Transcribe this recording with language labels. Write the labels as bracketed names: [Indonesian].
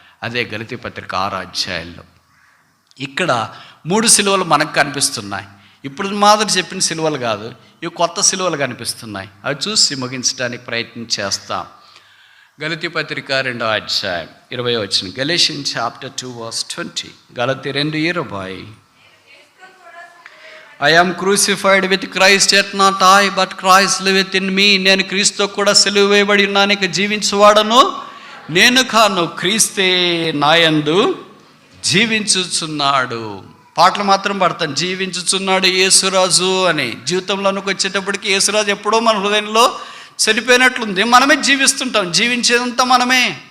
[Telugu] అదే గలతీ పత్రిక 6 అధ్యాయాల్లో. ఇక్కడ 3 సిలువలు మనకు కనిపిస్తున్నాయి. ఇప్పుడు మాదిరి చెప్పిన సిలువలు కాదు, ఇవి కొత్త సిలువలు కనిపిస్తున్నాయి. అవి చూసి ముగించడానికి ప్రయత్నం చేస్తాం. గలతీ పత్రిక 2వ అధ్యాయం 20వ వచనం. [English] Galatians chapter 2 verse 20. [Telugu] గలతీ 2:20. [English] I am crucified with Christ, yet not I, but Christ liveth in me. [Telugu] నేను క్రీస్తుతో కూడా సిలువ వేయబడి ఉన్నాను, ఇక జీవించువాడను నేను కాను, క్రీస్తే నాయందు జీవించుచున్నాడు. పాటలు మాత్రం పడతాను, జీవించుచున్నాడు యేసురాజు అని. జీవితంలోనికి వచ్చేటప్పటికి యేసురాజు ఎప్పుడో మన హృదయంలో చనిపోయినట్లుంది, మనమే జీవిస్తుంటాం, జీవించేదంతా మనమే.